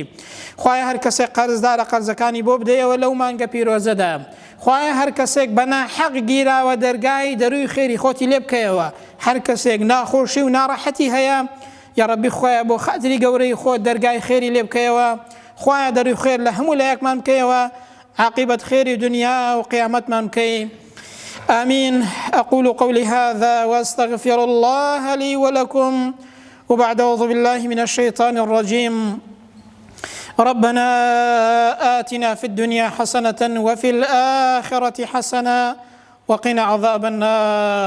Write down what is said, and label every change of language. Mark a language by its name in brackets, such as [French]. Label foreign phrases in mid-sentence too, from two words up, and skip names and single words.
[Central Kurdish] خوایە هەر کەسێک قەرزدارە قەرزەکانی بۆ بدەیەوە لەو مانگە پیرۆزەدا، خوایە هەر کەسێک بە ناحەق گیراوە دەرگای دەروی خێری خۆتی لێ بکەیەوە، هەر کەسێک ناخۆشی و ناڕەحەتی هەیە، [Arabic] یا ربی [Central Kurdish] خوایە بۆ خاتری گەورەی خۆت دەرگای خێری لێ بکەیەوە، خوایە دەروی خێر لە هەموو لایەکمان بکەیەوە، عاقبەت خێری دنیا و قیامەتمان بکەی. [Arabic] آمين. أقول قولي هذا وأستغفر الله لي ولكم، وبعد أعوذ بالله من الشيطان الرجيم. ربنا آتنا في الدنيا حسنة وفي الآخرة حسنة وقنا عذاب النار.